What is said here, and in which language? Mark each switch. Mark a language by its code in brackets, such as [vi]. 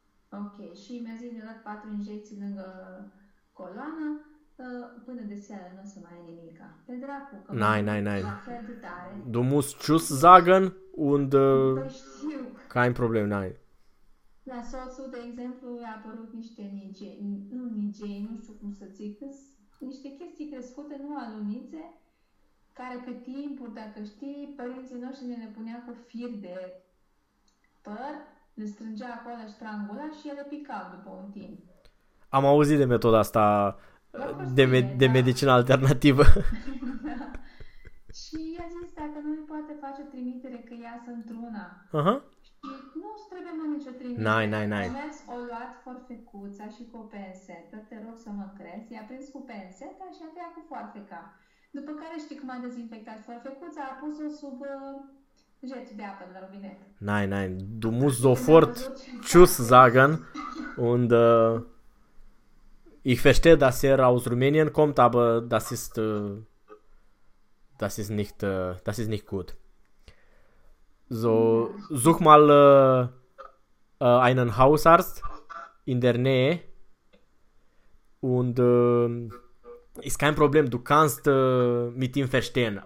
[ro] Ok, și mi-a zis de dat 4 injecții lângă coloană. Până de seară nu o să mai ai nimica. Pe dracu, că [de] nein, nein, [ro] la [de] nein. [ro] Fel de tare. [de] Du musst tschüss sagen und... [ro] știu. [de] Kein Problem, nein. [ro] La soțul, de exemplu, i-a apărut niște nigei, nu știu cum să zic, niște chestii crescute, nu alunițe, care pe timpuri, dacă știi, părinții noștri ne punea cu fir de păr, le strângea acolo strangula și ele picau după un timp. Am auzit de metoda asta... De medicină alternativă. Și i-a zis, dacă nu îi poate face trimitere, că iasă într-una. Uh-huh. Nu îți trebuie mai nicio trimitere. [de] Nai, nai, nai. [ro] A mers, o luat forfecuța și cu o pensetă, te rog să mă crezi. I-a prins cu penseta și a tăiat cu forfeca. După care știi cum a dezinfectat forfecuța, a pus-o sub jet de apă la robinet. [de] Nai, nai. Du musst sofort tschüss sagen und... Ich verstehe, dass er aus Rumänien kommt, aber das ist nicht gut. So, such mal einen Hausarzt in der Nähe und ist kein Problem, du kannst mit ihm verstehen.